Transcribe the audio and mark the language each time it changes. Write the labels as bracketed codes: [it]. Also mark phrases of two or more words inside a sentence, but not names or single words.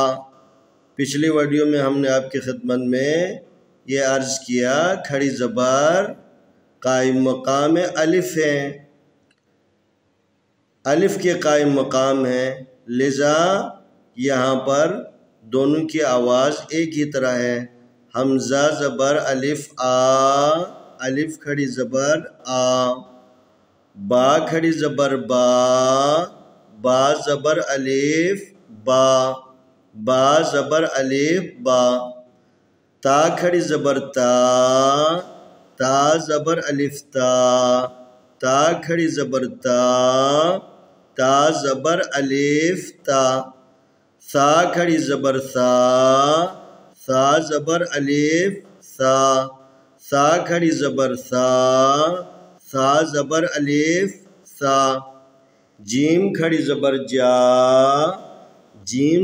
[ur] پچھلی ویڈیو میں ہم نے آپ کی خدمت میں یہ عرض کیا کھڑی زبر قائم مقام الف ہے، الف کے قائم مقام ہے، لذا یہاں پر دونوں کی آواز ایک ہی طرح ہے۔ حمزہ زبر الف آ، الف کھڑی زبر آ، با کھڑی زبر با، با زبر الف با، با زبر الف با، تا کھڑی زبر تا، تا زبر الف تا، تا کھڑی زبر تا، تا زبر الف تا، ثا کھڑی زبر ثا، ثا زبر الف ثا، ثا کھڑی زبر ثا، ثا زبر الف ثا، جیم کھڑی زبر جا، جیم